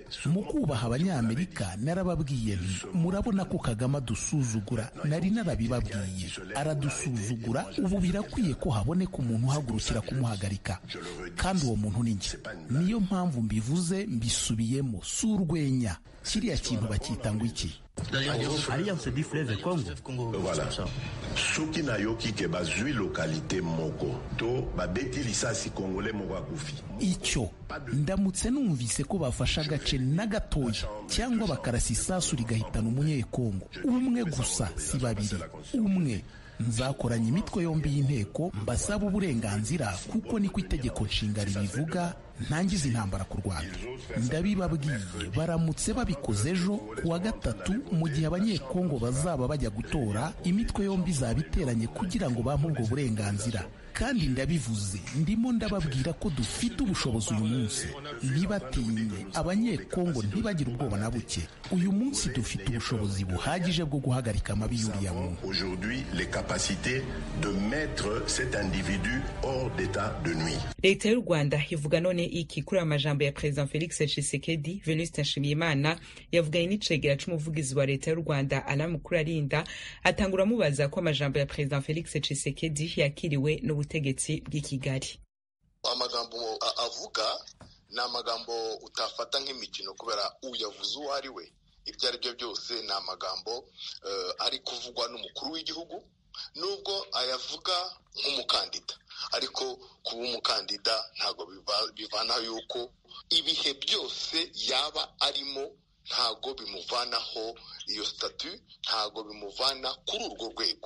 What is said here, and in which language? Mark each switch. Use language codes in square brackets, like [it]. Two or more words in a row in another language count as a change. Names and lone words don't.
[rw] Mu kubaha Abanyamerika narababwiye nti murabona ko Kagame adusuzugura, nari narabibabwiye. Aradusuzugura, ubu birakwiye ko haboneka umuntu uhagurukira kumuhagarika, kandi uwo muntu ni njye. Niyo mpamvu mbivuze mbisubiyemo, si urwenya. Kiriya kintu bakita ngo iki? [fr] Alliance du Fleuve Congo. Voilà. [ln] Soki na yoki ke bazui localité moko to babeti lisasi congolais moko akufi. [rw] Icyo ndamutse numvise ko bafasha agace na gatoya cyangwa bakarasa isasu rigahitana umunyekongo umwe gusa, si babiri, umwe, nzakoranya imitwe yombi y'inteko mbasaba uburenganzira, kuko niko itegeko nshinga ribivuga, ntangiza intambara ku Rwanda. Ndabibabwiye, baramutse babikoze ejo kuwa gatatu, mu gihe Abanyekongo bazaba bajya gutora, imitwe yombi zabiteranye kugira ngo bampe ubwo burenganzira. Kandi ndabivuze, ndimo ndababwira ko dufite ubushobozi uyu munsi. Ntibatinye, Abanyekongo ntibagire ubwoba na buke. Uyu munsi dufite ubushobozi buhagije bwo guhagarika amabi y'uriya muntu. [fr] Aujourd'hui, les capacités de mettre cet individu hors d'état de nuire. [rn] Leta y'u Rwanda ivuga none iki kuri amajambo ya President Felix Tshisekedi? Venuste Nshimiyimana yavuganye n'icegera c'umuvugizi wa leta y'u Rwanda Alain Mukurarinda, atangura mubaza ko amajambo ya President Felix Tshisekedi yakiriwe n'ubutegetsi bw'i Kigali. [rw] Amagambo avuga ni amagambo utafata nk'imikino, kubera uyavuze uwo ari we. Ibyo ari byo byose ni amagambo ari kuvugwa n'umukuru w'igihugu, nubwo ayavuga nk'umukandida, ariko kuba umukandida ntabwo bivana yuko ibihe byose yaba arimo, ntabwo bimuvanaho iyo statu, ntabwo bimuvana kuri urwo rwego.